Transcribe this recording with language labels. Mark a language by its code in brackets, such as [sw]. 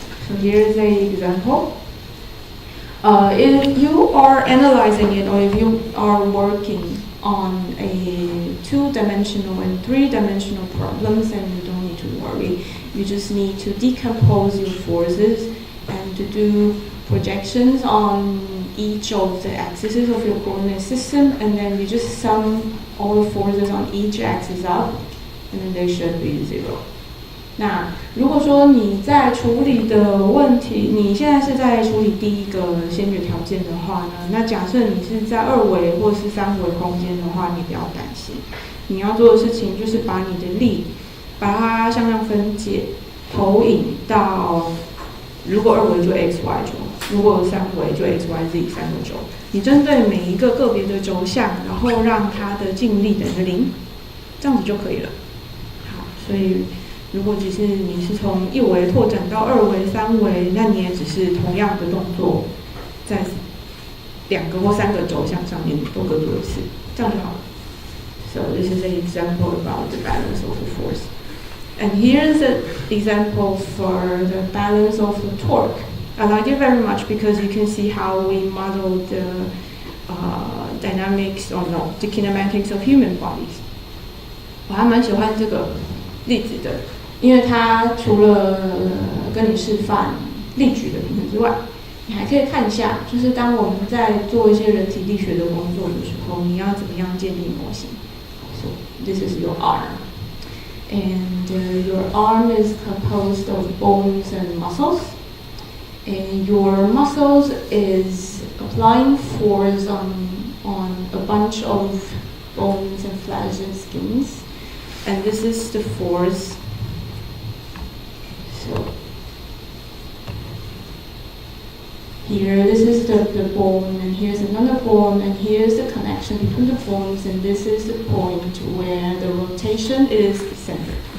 [en] So here's an example. If you are analyzing it, or if you are working on a 2-dimensional and 3-dimensional problems, then you don't need to worry. You just need to decompose your forces and to do projections on each of the axes of your coordinate system, and then you just sum all the forces on each axis up, and then they should be 0. [zh] 那如果说你在处理的问题，你现在是在处理第1个先决条件的话呢，那假设你是在2维或是3维空间的话，你不要担心。你要做的事情就是把你的力，把它向量分解，投影到，如果2维就 x y 轴，如果3维就 x y z 3个轴。你针对每一个个别的轴向，然后让它的静力等于0，这样子就可以了。好，所以如果只是你是从1维拓展到2维、3维，那你也只是同样的动作，在2个或3个轴向上面都各做一次，这样就好了。 [en] So this is an example about the balance of the force. And here's an example for the balance of the torque. I like it very much because you can see how we model the dynamics or no, the kinematics of human bodies. [zh] 我还蛮喜欢这个例子的，因为它除了跟你示范力矩的平衡之外，你还可以看一下，就是当我们在做一些人体力学的工作的时候，你要怎么样建立模型。 [en] So this is your arm. And your arm is composed of bones and muscles. And your muscles is applying force on a bunch of bones and flesh and skins. And this is the force. So here, this is the bone, and here's another bone, and here's the connection between the bones, and this is the point where the rotation is centered.